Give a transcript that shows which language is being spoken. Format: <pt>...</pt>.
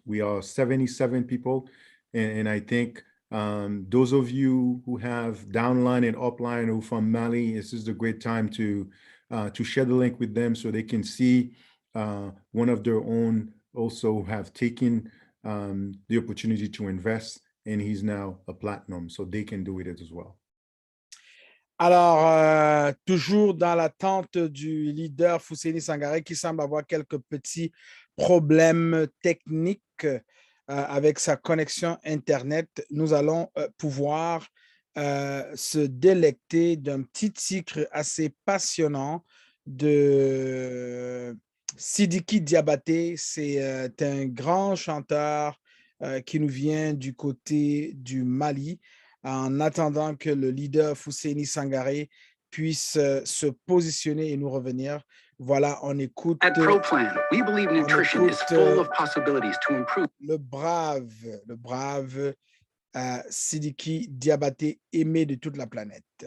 <en>We are 77 people. And I think those of you who have downline and upline who from Mali, this is a great time to share the link with them so they can see one of their own also have taken the opportunity to invest, and he's now a platinum, so they can do it as well.</en> <fr>Alors, toujours dans l'attente du leader Fousseini Sangaré qui semble avoir quelques petits problèmes techniques avec sa connexion Internet, nous allons pouvoir se délecter d'un petit titre assez passionnant de Sidiki Diabaté. C'est un grand chanteur qui nous vient du côté du Mali. En attendant que le leader Fousseini Sangaré puisse se positionner et nous revenir. Voilà, on écoute,</fr> <en>At ProPlan, we believe nutrition is full of possibilities to improve.</en> <fr>Le brave Sidiki Diabaté, aimé de toute la planète.</fr>